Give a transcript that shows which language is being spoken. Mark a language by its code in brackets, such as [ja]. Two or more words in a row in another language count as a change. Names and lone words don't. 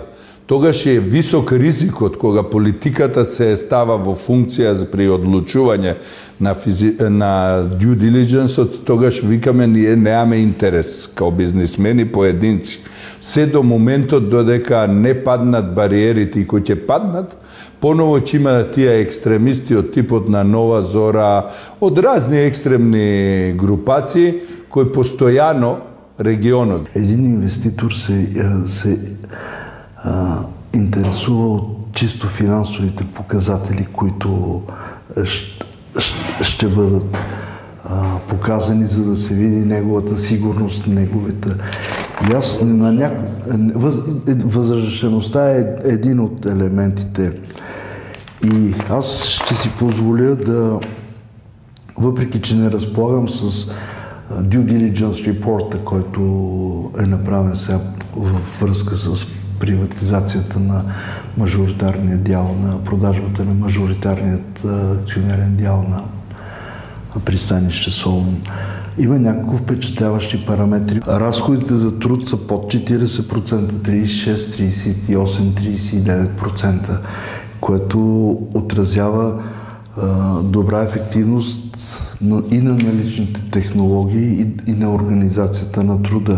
[mk] Тогаш е висок ризикот кога политиката се става во функција при одлучување на [en] due diligence, [mk] тогаш викаме ние неаме интерес као бизнисмени поединци. Се до моментот додека не паднат бариерите и кои ќе паднат, поново ќе има тие екстремисти од типот на Нова Зора, од разни екстремни групации кои постојано регионот. [bg] Един инвеститор се интересува от чисто финансовите показатели, които ще бъдат показани, за да се види неговата сигурност, неговата... И аз възвръщеността е един от елементите. И аз ще си позволя да, въпреки че не разполагам с [en] due diligence report, [bg] който е направен сега във връзка с приватизацията на мажоритарния дял, на продажбата на мажоритарният акционерен дял на пристанище Солун. Има няколко впечатляващи параметри. Разходите за труд са под 40%, 36, 38, 39%, което отразява добра ефективност и на наличните технологии, и на организацията на труда.